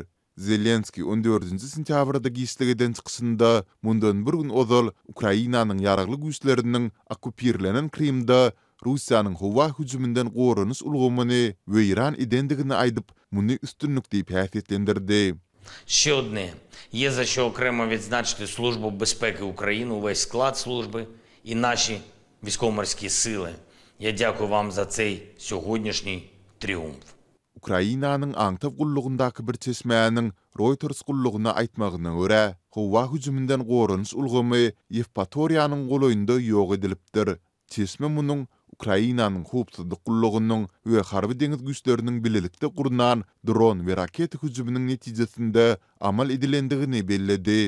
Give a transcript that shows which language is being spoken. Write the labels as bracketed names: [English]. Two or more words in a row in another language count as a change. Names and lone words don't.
[Turkmen] Zelenski 14-nji sentýabrda giýişligeden çykyşynda mundan bir gün ozal Ukrainanyň ýaragly güýçleriniň okupirlenen Krimda Russiýanyň howa hüjümünden goranyş ulgamyny we Iran edendigini aýdyp, muny üstünlük diýip häsiýetlendirdi. [Ukrainian] Ще одне. Є за що окремо відзначити Службу безпеки України, увесь склад служби і наші військово-морські сили. Я дякую вам за цей сьогоднішній тріумф. [Turkmen] Ukrainanyň aňtaw gullugundaky bir çeşmäniň Reuters gullugyna aýtmagyna görä, howa hüjümünden goranyş ulgamy Yevpatoriýanyň goloýunda ýok edilipdir. Çeşme munyň Ukrainanyň howpsuzlyk gullugynyň we harby deňiz güýçleriniň bilelikde gurunan dron we raket hüjüminiň netijesinde amal edilendigini belledi.